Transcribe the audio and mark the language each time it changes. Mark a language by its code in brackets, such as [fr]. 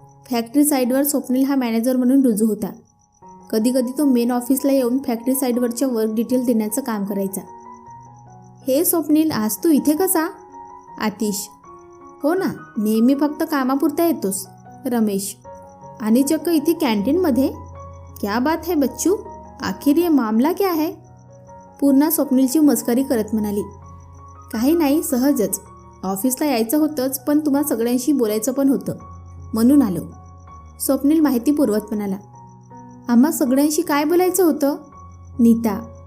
[mr] Factory साईडवर स्वप्नील हा manager म्हणून रुजू होता. कधी कधी तो मेन ऑफिसला येऊन फॅक्टरी साईडवरच्या वर्क डिटेल देण्याचं काम करायचा. हे स्वप्नील, आज तू इथे कसा? आतिश. हो ना, नेहमी फक्त कामापुरता येतोस. रमेश. आणि चक्क इथे कॅन्टीनमध्ये? [hi] क्या बात है बच्चू, आखिर ये मामला क्या है? [mr] पूर्णा स्वप्नीलची मस्करी करत म्हणाली. काही नाही, सहजच. ऑफिसला यायचं होतंच, पण तुम्हा सगळ्यांशी बोलायचं पण होतं, म्हणून आलो. स्वप्नील माहिती पुरवत म्हणाला. आम्हा सगळ्यांशी काय बोलायचं होतं? नीता.